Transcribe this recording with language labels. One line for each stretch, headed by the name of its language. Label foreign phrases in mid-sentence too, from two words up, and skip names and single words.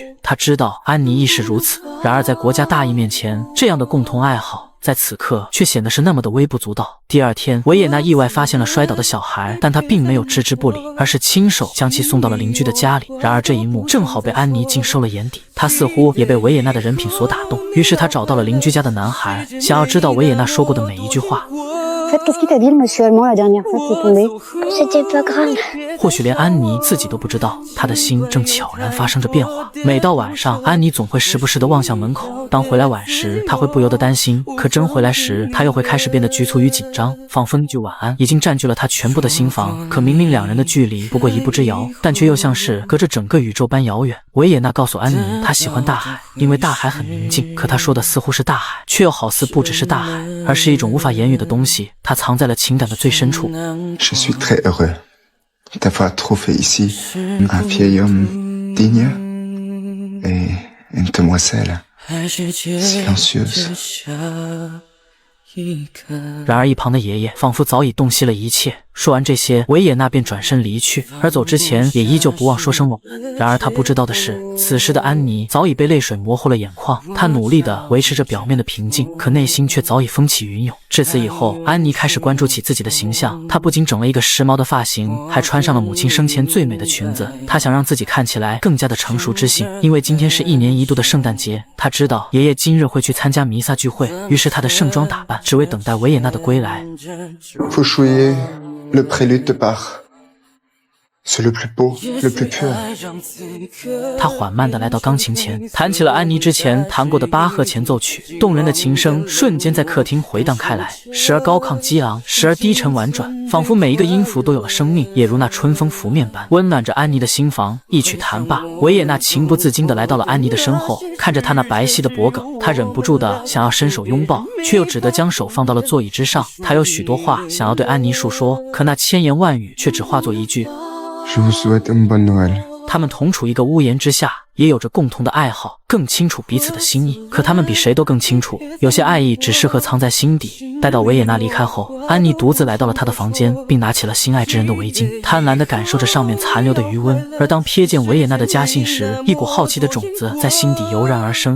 Chinese: 他知道安妮亦是如此，然而在国家大义面前，这样的共同爱好在此刻却显得是那么的微不足道。第二天，维也纳意外发现了摔倒的小孩，但他并没有置之不理，而是亲手将其送到了邻居的家里。然而这一幕正好被安妮尽收了眼底，他似乎也被维也纳的人品所打动，于是他找到了邻居家的男孩，想要知道维也纳说过的每一句话。
French: Qu'est-ce qu'il t'a dit le monsieur allemand la dernière fois qu'il est tombé? C'était pas grave。
Chinese: 或许连安妮自己都不知道，她的心正悄然发生着变化。每到晚上，安妮总会时不时地望向门口，当回来晚时，她会不由得担心，可真回来时，她又会开始变得局促与紧张，仿佛那句晚安已经占据了她全部的心房。可明明两人的距离不过一步之遥，但却又像是隔着整个宇宙般遥远。维也纳告诉安妮，她喜欢大海，因为大海很宁静。可她说的似乎是大海，却又好似不只是大海，而是一种无法言语的东西，它藏在了情感的最深处。
French: Je suis très heureux d'avoir trouvé ici un vieil homme digne et une demoiselle silencieuse.
Chinese: 然而一旁的爷爷仿佛早已洞悉了一切，说完这些，维也纳便转身离去，而走之前也依旧不忘说声晚安。然而他不知道的是，此时的安妮早已被泪水模糊了眼眶，她努力地维持着表面的平静，可内心却早已风起云涌。至此以后，安妮开始关注起自己的形象，她不仅整了一个时髦的发型，还穿上了母亲生前最美的裙子。她想让自己看起来更加的成熟知性，因为今天是1年1度的圣诞节，她知道爷爷今日会去参加弥撒聚会，于是她的盛装打扮只为等待维也纳的归来。
French: Vous jouez le prélude de Bach. C'est le plus beau, le plus pur.
Chinese: 他缓慢地来到钢琴前，弹起了安妮之前弹过的巴赫前奏曲，动人的琴声瞬间在客厅回荡开来，时而高亢激昂，时而低沉婉转，仿佛每一个音符都有了生命，也如那春风拂面般温暖着安妮的心房。一曲弹罢，维也纳情不自禁地来到了安妮的身后，看着她那白皙的脖颈，他忍不住地想要伸手拥抱，却又只得将手放到了座椅之上。他有许多话想要对安妮述说，可那千言万语却只化作一句
French: Je vous souhaite une bonne Noël.
Chinese: 他们同处一个屋檐之下，也有着共同的爱好，更清楚彼此的心意。可他们比谁都更清楚，有些爱意只适合藏在心底。待到维也纳离开后，安妮独自来到了他的房间，并拿起了心爱之人的围巾，贪婪地感受着上面残留的余温。而当瞥见维也纳的家信时，一股好奇的种子在心底油然而生。